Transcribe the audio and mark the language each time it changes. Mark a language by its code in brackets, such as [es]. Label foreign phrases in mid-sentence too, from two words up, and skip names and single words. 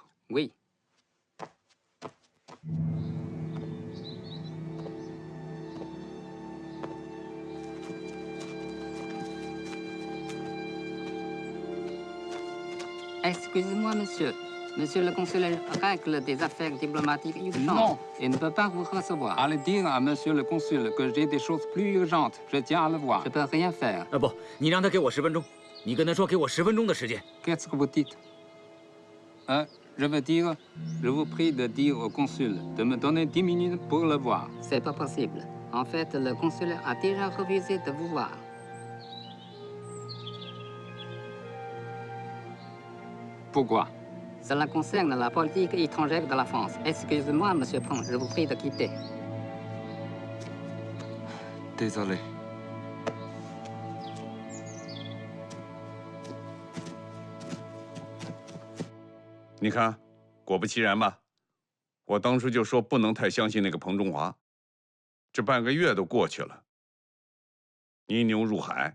[fr] Oui. Excusez-moi, monsieur. Monsieur le consul règle des affaires diplomatiques urgentes. Non. Et ne peut pas vous recevoir. Allez dire à monsieur le consul que j'ai des choses plus urgentes. Je tiens à le voir. Je peux rien faire. [zh] 不，你让他给我10分钟。你跟他说，给我10分钟的时间。 [fr] Qu'est-ce que vous dites? Je veux dire, je vous prie de dire au consul de me donner 10 minutes pour le voir. C'est pas possible. En fait, le consul a déjà refusé de vous voir. Pourquoi? Cela concerne la politique étrangère de la France. Excusez-moi, Monsieur Peng, je vous prie de quitter. Désolé. [zh] 你看，果不其然吧，我当初就说不能太相信那个彭中华，这半个月都过去了，泥牛入海。